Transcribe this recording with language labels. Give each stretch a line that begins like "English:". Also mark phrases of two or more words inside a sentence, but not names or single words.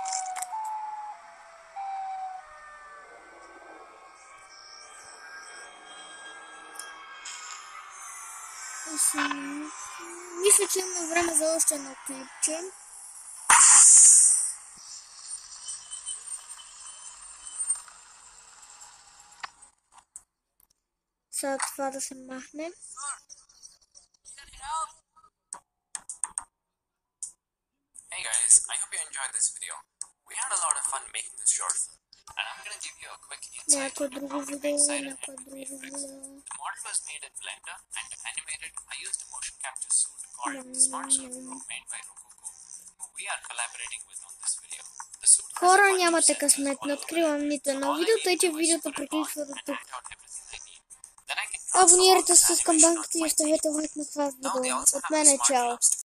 Bulgarian: Мисля, че имаме време за още едно клипче. Сега това да се махне.
English: Hey guys, I hope you enjoyed this video. We had a lot of fun making this short film, and I'm gonna give you a quick insight on how to make Siren Head with VFX. The model was made in Blender, and to animate it, I used a motion capture suit called Smart Suit Pro made by Rococo, who we are collaborating with on this video. The suit has
Bulgarian: Хора, нямате късмет, не откривам нито едно видео, тъй че видеото приключва до тук. Абонирайте се с камбанката и оставете лайк на това видео. От мен е чао!